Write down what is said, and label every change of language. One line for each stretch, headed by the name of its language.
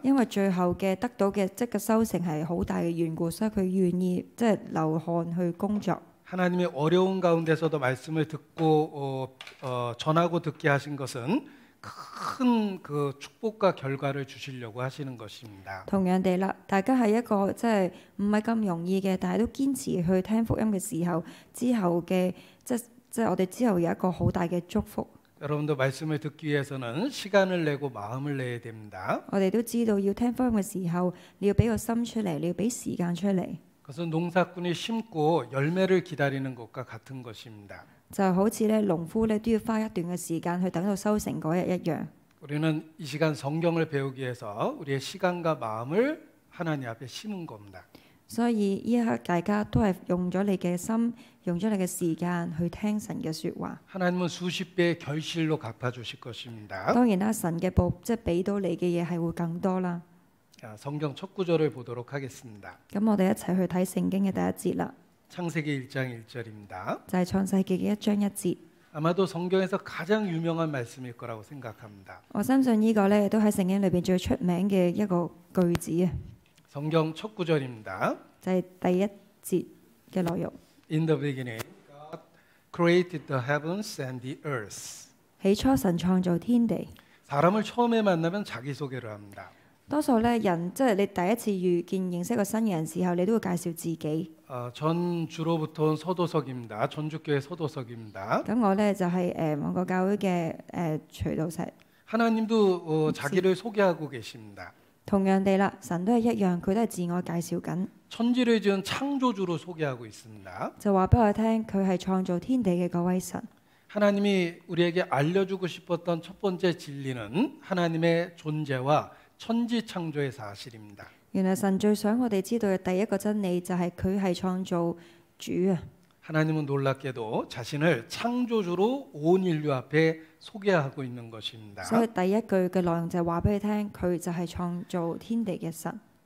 Cantonese: 因為最後嘅得到嘅即嘅收成係好大嘅緣故，所以佢願意即係流汗去工作。
Korean: 하나님의 어려운 가운데서도 말씀을 듣고 전하고 듣게 하신 것은 큰 그 축복과 결과를 주시려고 하시는 것입니다.
Cantonese: 同樣地啦，大家係一個即係唔係咁容易嘅，但係都堅持去聽福音嘅時候，之後嘅即係我哋之後有一個好大嘅祝福。
Korean: 여러분도 말씀을 듣기 위해서는 시간을 내고 마음을 내야 됩니다.
Cantonese: 我哋都知道要聽福音嘅時候，你要俾個心出嚟，你要俾時間出嚟。
Korean: 그것은 농사꾼이 심고 열매를 기다리는 것과 같은 것입니다.
Cantonese: 就好似咧農夫咧都要花一段嘅時間去等到收成嗰日一樣。
Korean: 우리는 이 시간 성경을 배우기 위해서 우리의 시간과 마음을 하나님 앞에 심은 겁니다.
Cantonese: 所以呢一刻大家都係用咗你嘅心，用咗你嘅時間去聽神嘅説話。
Korean: 하나님은 수십 배의 결실로 갚아주실 것입니다.
Cantonese: 當然啦，神嘅報即係俾到你嘅嘢係會更多啦。
Korean: 자, 성경 첫 구절을 보도록 하겠습니다.
Cantonese: 咁我哋一齊去睇聖經嘅第一節啦，
Korean: 창세기 1장 1절입니다.
Cantonese: 就係創世記嘅1章1節。
Korean: 아마도 성경에서 가장 유명한 말씀일 거라고 생각합니다.
Cantonese: 我相信呢個咧都喺聖經裏邊最出名嘅一個句子啊，
Korean: 성경 첫 구절입니다.
Cantonese: 就係第一節嘅內容。
English: In the beginning, God created the heavens and the earth.
Cantonese: 起初神創造天地。
Korean: 사람을 처음에 만나면 자기소개를 합니다.
Cantonese: 多數咧人即係你第一次遇見認識個新嘅人時候，你都會介紹自己。
Korean: 전 주로부터 온 서도석입니다. 전주교회 서도석입니다.
Cantonese: 咁我咧就係某個教會嘅徐道石。
Korean: 하나님도 자기를 소개하고 계십니다.
Cantonese: 同樣地啦，神都係一樣，佢都係自我介紹緊，
Korean: 천지를 지은 창조주로 소개하고 있습니다.
Cantonese: 就話俾我聽佢係創造天地嘅嗰位神。
Korean: 하나님이 우리에게 알려주고 싶었던 첫 번째 진리는 하나님의 존재와 천지 창조의 사실입니다.
Cantonese: 原來神最想我哋知道嘅第一個真理就係佢係創造主啊！
Korean: 하나님은 놀랍게도 자신을 창조주로 온 인류 앞에 소개하고 있는 것입니다.
Cantonese: 所以第一句嘅內容就係話俾你聽，佢就係創造天地嘅神。